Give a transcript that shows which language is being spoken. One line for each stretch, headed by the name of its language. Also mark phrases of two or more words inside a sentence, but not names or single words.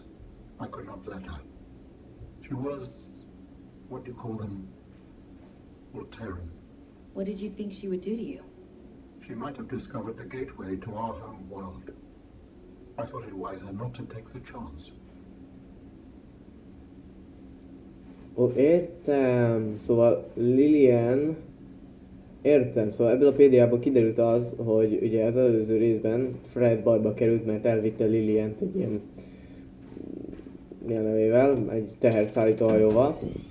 English: I could not let her. She was, what do you call them, Voltairean. What did you think she would do to you? She might have discovered the gateway to our home world. I thought it wiser not to take the chance.
Hungarian: Ó, értem. Szóval Lillian... Értem, szóval ebből a PDA-ból kiderült az, hogy ugye az előző részben Fred bajba került, mert elvitte Lilliant egy ilyen... milyen nevével, egy teherszállító hajóval.